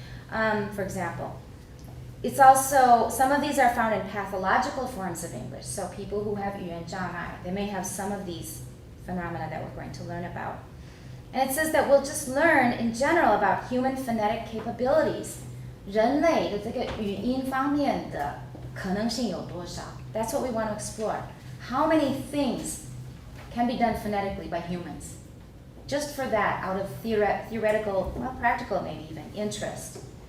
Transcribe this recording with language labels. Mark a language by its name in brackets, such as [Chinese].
[English] For example, it's also, some of these are found in pathological forms of English, so people who have [Chinese] 语言障碍, [English] they may have some of these phenomena that we're going to learn about. And it says that we'll just learn in general about human phonetic capabilities. [Chinese] 人类的这个语音方面的可能性有多少? [English] That's what we want to explore. How many things can be done phonetically by humans? Just for that, out of theoretical, well, practical maybe even, interest.